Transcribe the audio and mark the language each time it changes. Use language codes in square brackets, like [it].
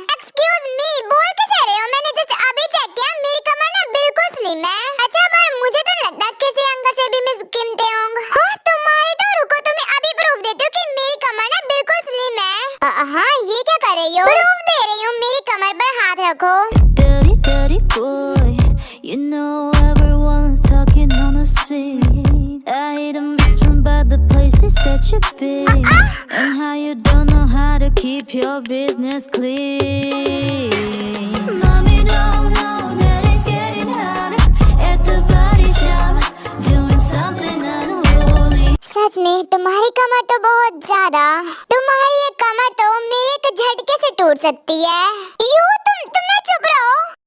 [hi] Excuse मी बोल कैसे रहे हो? मैंने जस्ट अभी चेक किया, मेरी कमर ना बिल्कुल स्लिम है। अच्छा पर मुझे तो लगता है किसी अंकल से भी मिस कीमते होंगे। हाँ तुम्हारी तो रुको, तुम्हें अभी प्रूफ देती हूँ कि मेरी कमर ना बिल्कुल स्लिम है। हाँ ये क्या कर रही हो? प्रूफ दे रही हूँ, मेरी कमर पर हाथ रखो। [en] Dirty, dirty boy, you know everyone's talking on the scene. I hate them from by the places that you've been, and how you don't know how to keep your business clean. Mommy don't know that it's getting hotter at the body shop, doing something unholy. [hi] सच में तुम्हारी कमर तो बहुत ज्यादा, तुम्हारी ये कमर तो मेरे एक झटके से टूट सकती है। यू तुम ना चुप रहो।